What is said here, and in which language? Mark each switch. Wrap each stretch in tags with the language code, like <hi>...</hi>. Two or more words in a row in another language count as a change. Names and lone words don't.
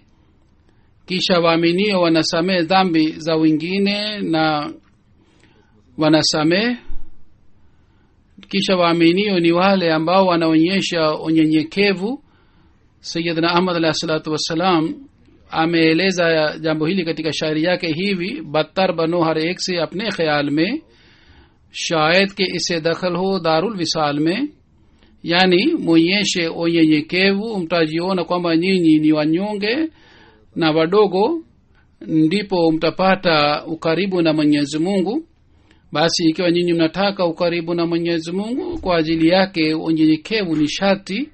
<sw>Kisha waaminio wanasamehe dhambi za wengine na wanasamehe. Kisha waaminio ni wale ambao wanaonyesha unyenyekevu. Sayyidina Ahmad</sw> <ar>عليه الصلاة والسلام</ar> <sw>ameeleza jambo hili katika shairi yake hivi:</sw> <ur>بدتر بنو ہر ایک سے اپنے خیال میں، شاید کہ اس سے دخل ہو دارالوصال میں.</ur> <sw>Yani muonyeshe unyenyekevu, mtajiona kwamba nyinyi ni wanyonge na wadogo, ndipo mtapata ukaribu na Mwenyezi Mungu. Basi ikiwa nyinyi mnataka ukaribu na Mwenyezi Mungu, kwa ajili yake unyenyekevu ni sharti.</sw>